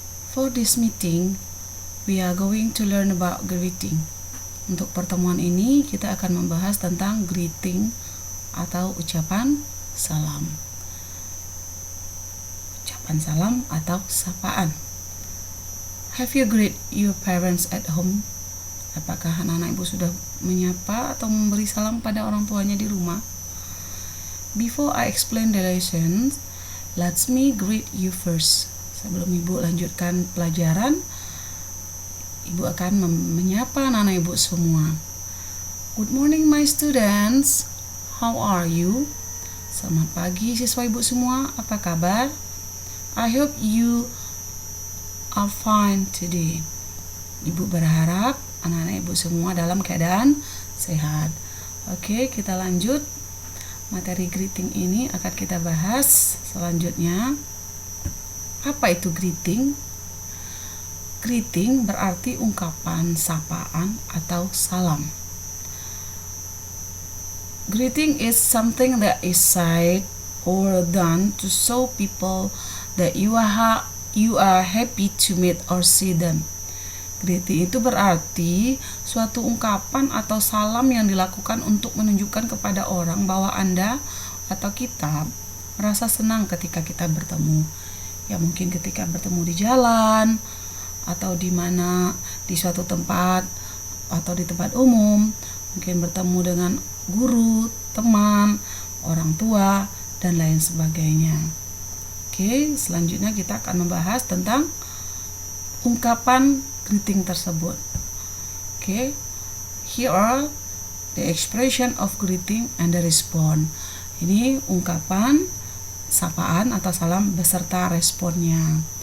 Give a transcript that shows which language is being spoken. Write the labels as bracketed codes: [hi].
[en] For this meeting, we are going to learn about greeting. [id] Untuk pertemuan ini, kita akan membahas tentang greeting atau ucapan salam. Ucapan salam atau sapaan. [en] Have you greet your parents at home? [id] Apakah anak-anak Ibu sudah menyapa atau memberi salam pada orang tuanya di rumah? [en] Before I explain the lessons, let me greet you first. [id] Sebelum Ibu lanjutkan pelajaran, Ibu akan menyapa anak-anak Ibu semua. [en] Good morning my students. How are you? [id] Selamat pagi siswa Ibu semua. Apa kabar? [en] I hope you are fine today. [id] Ibu berharap anak-anak Ibu semua dalam keadaan sehat. Oke, kita lanjut. Materi greeting ini akan kita bahas selanjutnya. Apa itu greeting? Greeting berarti ungkapan sapaan atau salam. [en] Greeting is something that is said or done to show people that you are happy to meet or see them. [id] Greeting itu berarti suatu ungkapan atau salam yang dilakukan untuk menunjukkan kepada orang bahwa Anda atau kita merasa senang ketika kita bertemu. Ya mungkin ketika bertemu di jalan atau di suatu tempat atau di tempat umum, mungkin bertemu dengan guru, teman, orang tua dan lain sebagainya. Oke, selanjutnya kita akan membahas tentang ungkapan greeting tersebut. [en] Oke, here are the expression of greeting and the response. [id] Ini ungkapan sapaan atau salam beserta responnya.